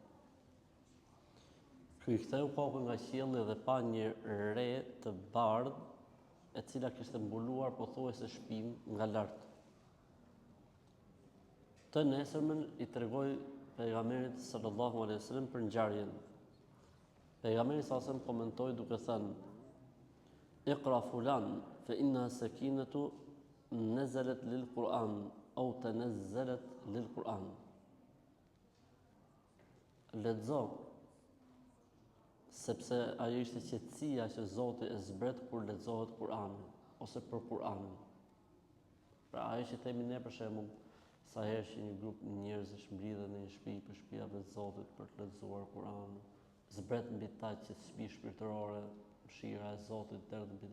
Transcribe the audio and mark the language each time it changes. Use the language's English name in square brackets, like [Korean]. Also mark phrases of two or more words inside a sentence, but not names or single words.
[Albanian] Ky i ktheu kokën nga qielli dhe pa një re të bardhë, e cila kishte mbuluar pothuajse shtëpinë nga lart. Të nesërmen i tregoi pejgamberit [Arabic] صلى الله عليه وسلم [Albanian] për ngjarjen. Pejgamberi [Arabic] صلى الله عليه وسلم [Albanian] komentoi duke thënë: [Arabic] "اقرأ فلان فإن السكينة نزلت للقرآن أو تنزلت للقرآن." [Albanian] Lexo, sepse ajo ishte qetësia që Zoti e zbret kur lexohet Kur'ani ose për Kur'anin. Pra ajo që themi ne për shembull, sa herë që një grup njerëzish mblidhen në një shtëpi për shtëpive të Zotit për të lexuar Kur'anin, zbret mbi ta qetësi shpirtërore, mëshira e Zotit derdh mbi ta.